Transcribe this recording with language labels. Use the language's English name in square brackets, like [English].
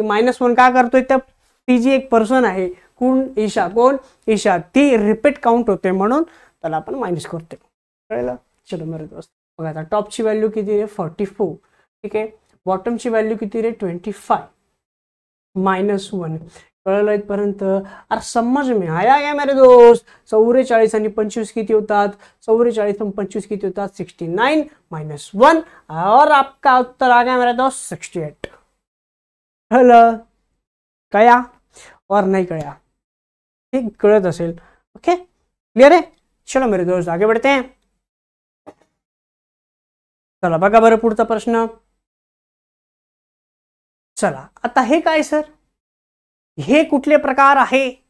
[Marathi] -1 का करतोय? तर ती जी एक पर्सन आहे, कोण? ईशा. कोण? ईशा. ती रिपीट काउंट होते म्हणून त्याला आपण मायनस करतो. कळलं? [Hindi] चलो मेरे दोस्त [Marathi] बघा. आता टॉपची व्हॅल्यू किती रे? 44. ठीक आहे. बॉटमची व्हॅल्यू किती रे? 25 -1. कळलं इथपर्यंत? [Hindi] अरे समझ में आया क्या मेरे दोस्त? [Marathi] 44 आणि 25 किती होतात? 44 आणि 25 किती होतात? 69 -1. [Hindi] और आपका उत्तर आ गया मेरे दोस्त 68. [Marathi] कळलं? कळया [Hindi] और नहीं [Marathi] कळया? ठीक, कळत असेल. [Hindi] ओके, क्लियर है? चलो मेरे दोस्त आगे बढ़ते हैं. [Marathi] चला बघा बरं पुढचा प्रश्न. चला आता हे काय सर? हे कुठले प्रकार आहे?